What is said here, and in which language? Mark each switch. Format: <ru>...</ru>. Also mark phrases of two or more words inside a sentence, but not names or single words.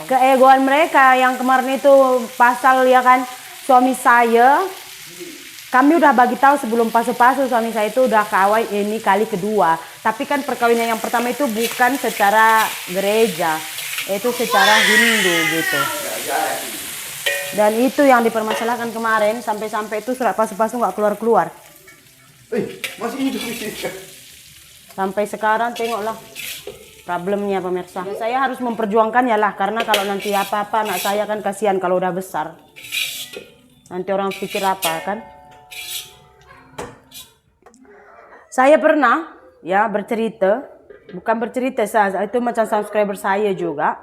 <id>Keegoan mereka yang kemarin itu pasal ya kan, suami saya, kami udah bagi tahu sebelum pasu-pasu suami saya itu udah kawin ini kali kedua. Tapi kan perkawinan yang pertama itu bukan secara gereja, itu secara Hindu gitu. Dan itu yang dipermasalahkan kemarin, sampai-sampai itu surat pasu-pasu nggak keluar-keluar. Masih hidup sih. Sampai sekarang tengoklah problemnya pemirsa. Saya harus memperjuangkannya lah, karena kalau nanti apa-apa anak saya kan kasihan kalau udah besar. Nanti orang pikir apa kan? Saya pernah ya bercerita, bukan bercerita saja, itu macam subscriber saya juga.</id>